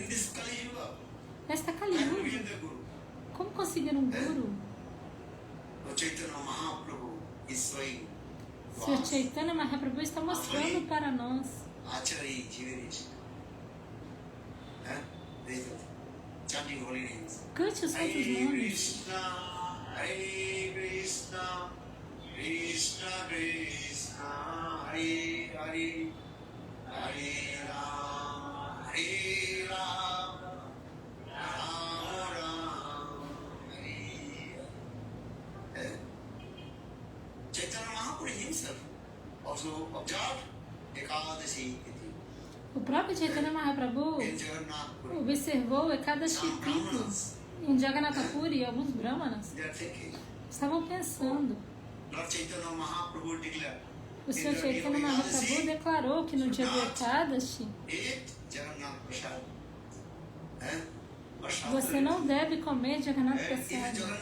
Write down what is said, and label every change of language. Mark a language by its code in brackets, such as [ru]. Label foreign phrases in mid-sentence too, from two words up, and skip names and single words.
[pt] Nesta [sa] कलि युग, [pt] como conseguir um Guru? Sr. Chaitanya Mahaprabhu está mostrando para nós. Cante os outros nomes. [sa] हरे कृष्ण, कृष्ण कृष्ण, हरे हरे, हरे राम, हरे राम, राम राम, हरे हरे. [en] Chaitanya Mahaprabhu himself also observed Ekadasi. [pt] O próprio Chaitanya Mahaprabhu observou [sa] एकादशी तिथि [pt] em Jagannatha Puri e alguns brahmanas estavam pensando. O Sr. Chaitanya Mahaprabhu declarou que no dia do Ekadashi você não deve comer [sa] जगन्नाथ प्रसाद.